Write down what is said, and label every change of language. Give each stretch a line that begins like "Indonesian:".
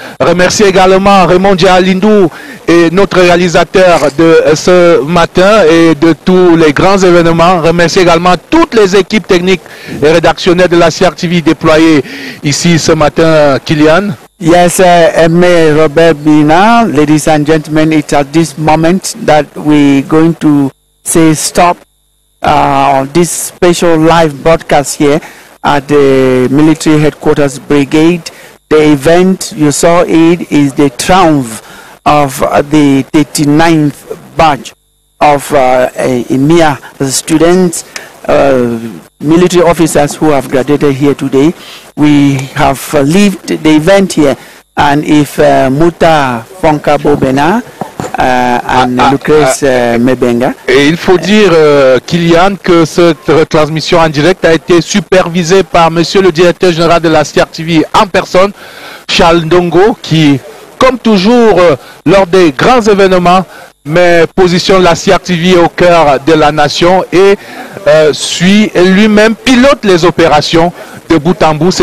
French: Remercier également Raymond Dialindou et notre réalisateur de ce matin et de tous les grands événements. Remercier également toutes les équipes techniques et rédactionnelles de la CRTV déployées ici ce matin, Kylian.
English: Yes, M.A. Robert Bina, ladies and gentlemen, it's at this moment that we're going to say stop on this special live broadcast here at the military headquarters brigade. The event, you saw it, is the triumph of the 39th batch of EMIA students, military officers who have graduated here today. We have lived the event here, and if Muta Fonka Bobena and Lucrèce Mebenga.
French: Et il faut dire, Kylian, que cette retransmission en direct a été supervisée par monsieur le directeur général de la CRTV en personne, Charles Ndongo, qui, comme toujours, lors des grands événements, mais positionne la CRTV au cœur de la nation et suit lui-même, pilote les opérations de bout en bout.